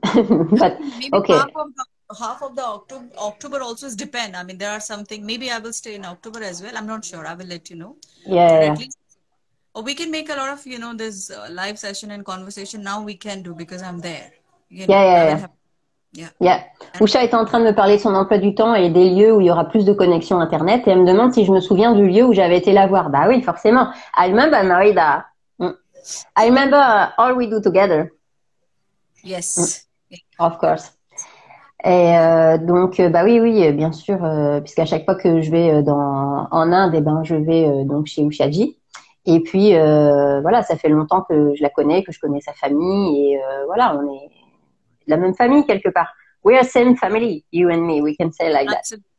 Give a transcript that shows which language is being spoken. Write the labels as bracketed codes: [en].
[en] But maybe okay. Half of the October also is depend. I mean, there are something, maybe I will stay in October as well. I'm not sure. I will let you know. Yeah. At least, or we can make a lot of, this live session and conversation now we can do because I'm there. Yeah. [fr] Usha était en train de me parler de son emploi du temps et des lieux où il y aura plus de connexion Internet et elle me demande si je me souviens du lieu où j'avais été la voir. Bah oui, forcément. [en] I remember, Marida. I remember all we do together. Yes. Of course. [fr] Et donc, bah oui, bien sûr, puisqu'à chaque fois que je vais en Inde, je vais donc chez Ushaji. Et puis, voilà, ça fait longtemps que je la connais, que je connais sa famille. Et voilà, on est de la même famille quelque part. [en] We are same family, you and me. We can say like that.